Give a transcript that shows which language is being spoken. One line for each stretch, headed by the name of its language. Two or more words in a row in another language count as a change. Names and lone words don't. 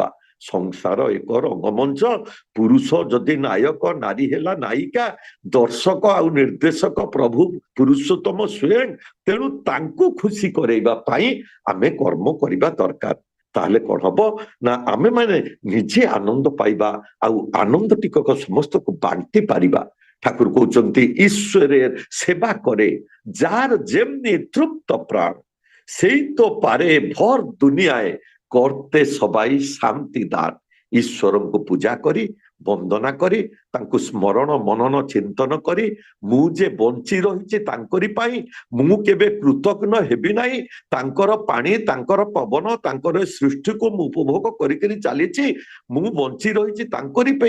Odia: ସଂସାର ଏକ ରଙ୍ଗମଞ୍ଚ, ପୁରୁଷ ଯଦି ନାୟକ, ନାରୀ ହେଲା ନାୟିକା, ଦର୍ଶକ ଆଉ ନିର୍ଦ୍ଦେଶକ ପ୍ରଭୁ ପୁରୁଷୋତ୍ତମ ସ୍ୱୟଂ। ତେଣୁ ତାଙ୍କୁ ଖୁସି କରେଇବା ପାଇଁ ଆମେ କର୍ମ କରିବା ଦରକାର। ତାହେଲେ କଣ ହବ ନା ଆମେ ମାନେ ନିଜେ ଆନନ୍ଦ ପାଇବା, ଆଉ ଆନନ୍ଦ ଟିକକ ସମସ୍ତଙ୍କୁ ବାଣ୍ଟି ପାରିବା। ଠାକୁର କହୁଛନ୍ତି
Bangla: ଈଶ୍ୱরের সেবা করে যার যেমনি তৃপ্ত প্রাণ, সেই তো পারে ভর দুনিয়ায় করতে সবাই শান্তি দান।
Odia: ଈଶ୍ୱରଙ୍କୁ ପୂଜା କରି, ବନ୍ଦନା କରି, ତାଙ୍କୁ ସ୍ମରଣ ମନନ ଚିନ୍ତନ କରି, ମୁଁ ଯେ ବଞ୍ଚି ରହିଛି ତାଙ୍କରି ପାଇଁ, ମୁଁ କେବେ କୃତଜ୍ଞ ହେବି ନାହିଁ। ତାଙ୍କର ପାଣି, ତାଙ୍କର ପବନ, ତାଙ୍କର ସୃଷ୍ଟିକୁ ମୁଁ ଉପଭୋଗ କରିକରି ଚାଲିଛି, ମୁଁ ବଞ୍ଚି ରହିଛି ତାଙ୍କରି ପାଇଁ।